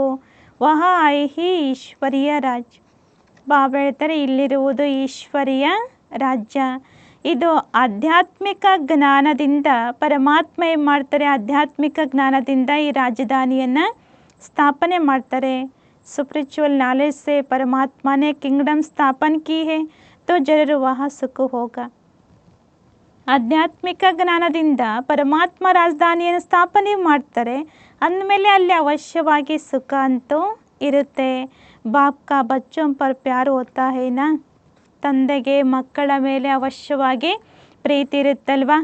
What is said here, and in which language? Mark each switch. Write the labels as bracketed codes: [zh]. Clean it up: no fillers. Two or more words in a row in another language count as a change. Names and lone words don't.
[hi] वह है ही ईश्वरीय राज्य. [kn] ಬಾಬಾ ಹೇಳ್ತಾರೆ, ಇಲ್ಲಿರುವುದು ಈಶ್ವರೀಯ ರಾಜ್ಯ. ಇದು ಆಧ್ಯಾತ್ಮಿಕ ಜ್ಞಾನದಿಂದ ಪರಮಾತ್ಮ ಏನು ಮಾಡ್ತಾರೆ, ಆಧ್ಯಾತ್ಮಿಕ ಜ್ಞಾನದಿಂದ ಈ ರಾಜಧಾನಿಯನ್ನು ಸ್ಥಾಪನೆ ಮಾಡ್ತಾರೆ. [en] spiritual knowledge [hi] से परमात्मा ने किंगडम स्थापन की है, तो जरूर वहाँ सुख होगा. [kn] ಆಧ್ಯಾತ್ಮಿಕ ಜ್ಞಾನದಿಂದ ಪರಮಾತ್ಮ ರಾಜಧಾನಿಯನ್ನು ಸ್ಥಾಪನೆ ಮಾಡ್ತಾರೆ, ಅಂದಮೇಲೆ ಅಲ್ಲಿ ಅವಶ್ಯವಾಗಿ ಸುಖ ಅಂತೂ ಇರುತ್ತೆ. [hi] बाप का बच्चों पर प्यार होता है ना, [kn] ತಂದೆಗೆ ಮಕ್ಕಳ ಮೇಲೆ ಅವಶ್ಯವಾಗಿ ಪ್ರೀತಿ ಇರುತ್ತಲ್ವಾ.